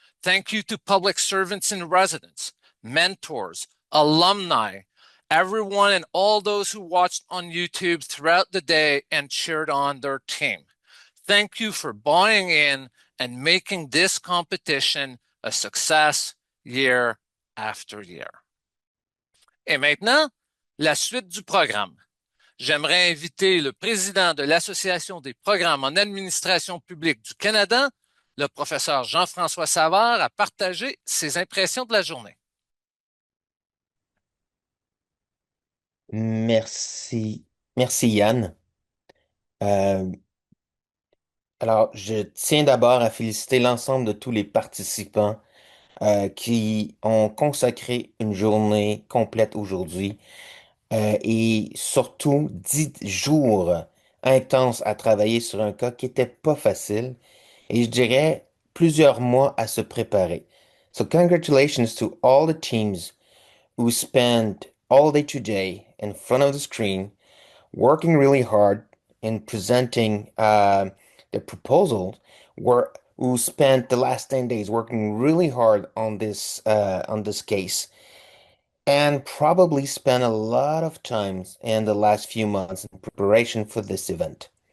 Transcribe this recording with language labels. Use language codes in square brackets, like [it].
[en] Thank you to public servants in residence, mentors, alumni, everyone and all those who watched on YouTube throughout the day and cheered on their team. Thank you for buying in and making this competition a success year after year. [fr] Et maintenant, la suite du programme. J'aimerais inviter le président de l'Association des programmes en administration publique du Canada, le professeur Jean-François Savard, à partager ses impressions de la journée. Merci. Merci Yann. Euh, alors, je tiens d'abord à féliciter l'ensemble de tous les participants qui ont consacré une journée complète aujourd'hui et surtout 10 jours intense à travailler sur un cas qui était pas facile et je dirais plusieurs mois à se préparer. [en] So congratulations to all the teams who spent all day today in front of the screen working really hard in presenting the proposal, who spent the last 10 days working really hard on this case and probably spent a lot of time in the last few months in preparation for this event.